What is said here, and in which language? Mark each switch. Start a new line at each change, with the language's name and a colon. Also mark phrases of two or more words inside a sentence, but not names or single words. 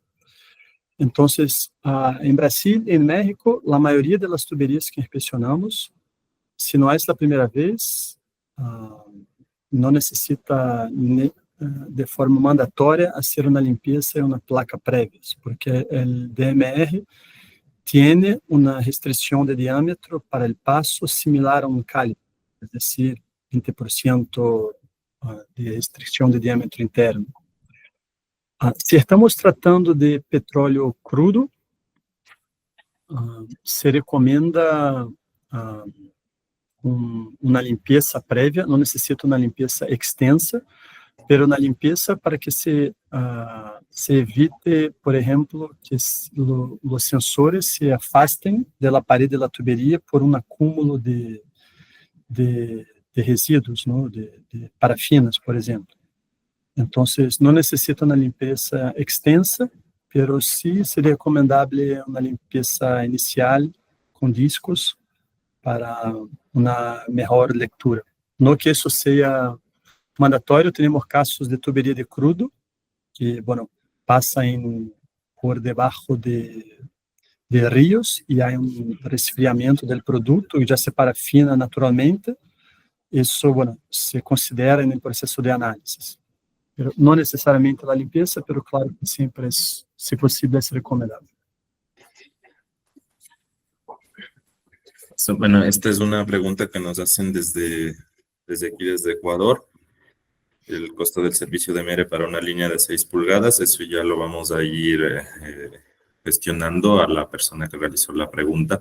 Spanish: Entonces, en Brasil y en México, la mayoría de las tuberías que inspeccionamos, si no es la primera vez, no necesita de forma mandatoria hacer una limpieza y una placa previas, porque el DMR tiene una restricción de diámetro para el paso similar a un caliper, es decir, 20% de restricción de diámetro interno. Si estamos tratando de petróleo crudo, se recomienda una limpieza prévia,
Portuguese: não necessita uma limpeza extensa, pero uma limpeza para que se evite, por exemplo, que os sensores se afastem da parede da tuberia por um acúmulo de resíduos, não? De parafinas, por exemplo. Então, não necessita uma limpeza extensa, pero sí seria recomendável uma limpeza inicial com discos para uma melhor leitura. No que isso seja mandatório, temos casos de
Spanish: tuberia de crudo,
Portuguese: que, bueno, passa por debaixo de rios e há resfriamento do produto e já se parafina naturalmente. Isso, bueno, se considera no processo de análise. Pero não necessariamente a limpeza, pero claro que sempre, se possível, é recomendável.
Spanish: Bueno, esta es una pregunta que nos hacen desde aquí, desde Ecuador. El costo del servicio de DMR para una línea de 6 pulgadas, eso ya lo vamos a ir gestionando a la persona que realizó la pregunta.